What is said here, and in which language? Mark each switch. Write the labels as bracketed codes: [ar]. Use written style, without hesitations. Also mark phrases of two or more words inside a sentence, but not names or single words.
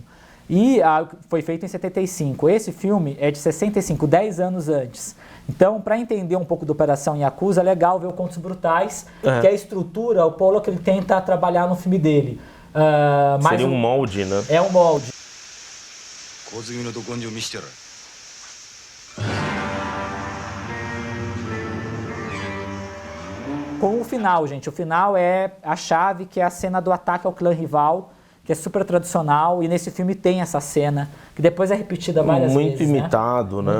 [pt] E foi feito em 75. Esse filme é de 65, 10 anos antes. Então, para entender um pouco da Operação Yakuza, é legal ver o Contos Brutais, que é a estrutura, o Pollack ele tenta trabalhar no filme dele. Seria um molde, né? É um molde. [ja] 小継ぎのど根性見してやる。 [pt] Com o final, gente. O final é a chave, que é a cena do ataque ao clã rival, que é super tradicional, e nesse filme tem essa cena, que depois é repetida várias vezes. Muito imitado, né?